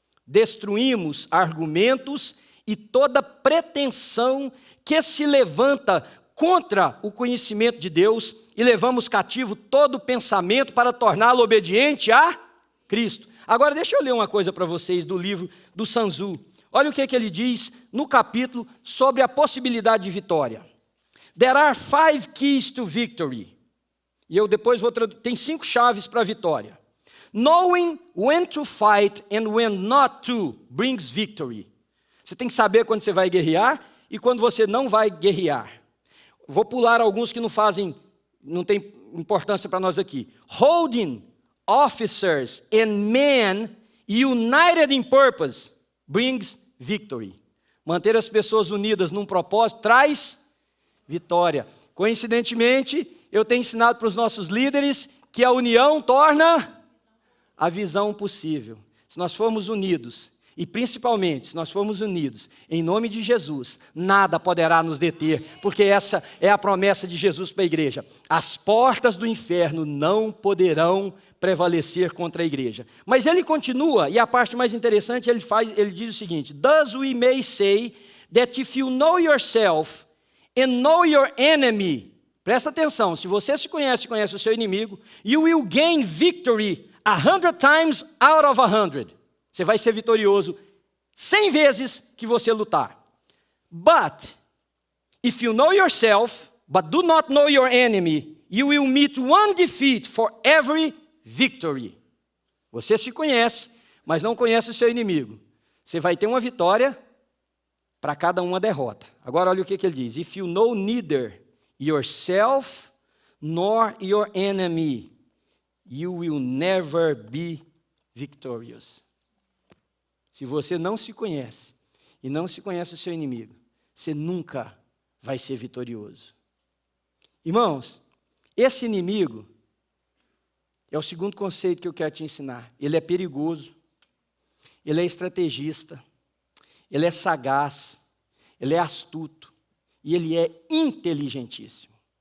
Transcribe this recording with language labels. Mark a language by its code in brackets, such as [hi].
[pt] Destruímos argumentos e toda pretensão que se levanta contra o conhecimento de Deus, e levamos cativo todo pensamento para torná-lo obediente a Cristo. Agora deixa eu ler uma coisa para vocês do livro do Sun Tzu. Olha o que ele diz no capítulo sobre a possibilidade de vitória. [en] There are 5 keys to victory. [pt] E eu depois vou traduzir. Tem 5 chaves para a vitória. [en] Knowing when to fight and when not to brings victory. [pt] Você tem que saber quando você vai guerrear e quando você não vai guerrear. Vou pular alguns que não tem importância para nós aqui. [en] Holding officers and men united in purpose brings victory. [pt] Manter as pessoas unidas num propósito traz vitória. Coincidentemente, eu tenho ensinado para os nossos líderes que a união torna a visão possível. Se nós formos unidos, e principalmente, se nós formos unidos, em nome de Jesus, nada poderá nos deter, porque essa é a promessa de Jesus para a igreja. As portas do inferno não poderão prevalecer contra a igreja. [en] Mas ele continua, e a parte mais interessante, ele diz o seguinte: Thus we may say that if you know yourself and know your enemy, [pt] presta atenção, se você se conhece o seu inimigo, [en] you will gain victory 100 times out of 100. [pt] Você vai ser vitorioso 100 vezes que você lutar. [en] But, if you know yourself, But do not know your enemy, you will meet one defeat for every victory. [pt] Você se conhece, mas não conhece o seu inimigo. Você vai ter uma vitória para cada uma derrota. Agora olha o que ele diz. [en] If you know neither yourself nor your enemy, you will never be victorious. [pt] Se você não se conhece e não se conhece o seu inimigo, você nunca vai ser vitorioso. Irmãos, esse inimigo é o segundo conceito que eu quero te ensinar. Ele é perigoso, ele é estrategista, ele é sagaz, ele é astuto e ele é inteligentíssimo.